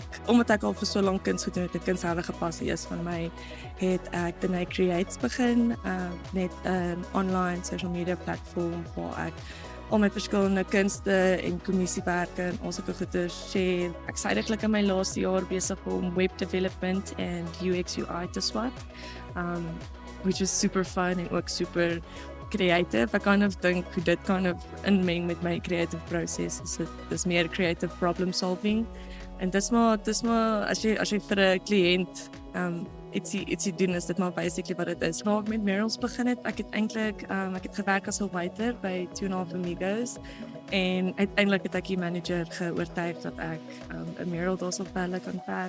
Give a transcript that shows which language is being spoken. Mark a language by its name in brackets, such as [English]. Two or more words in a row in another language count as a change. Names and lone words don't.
[Afrikaans] Omdat ek al vir so lank kuns gedoen het, 'n kunsharde passie is van my, het ek Denise Creates begin, net 'n [English] online social media platform [Afrikaans] waar ek al my verskillende kunste en kommissiewerke en al sulke goeie share. Ek is eintlik in my laaste jaar besig om [English] web development [Afrikaans] en UX UI te swat, [English] which is super fun [Afrikaans] en ook [English] super creative. [Afrikaans] Ek [English] kind of [Afrikaans] dink hoe dit [English] kind of [Afrikaans] inmeng met my creative proses. Dis meer [English] creative problem solving. [Afrikaans] En dis maar as jy vir 'n kliënt ietsie doen, is dit maar basically wat dit is. Waar ek met murals begin het, ek het gewerk as 'n waiter by 2.5 Amigos en uiteindelik het ek die manager geoortuig dat ek 'n mural daarso vir hulle kan verf.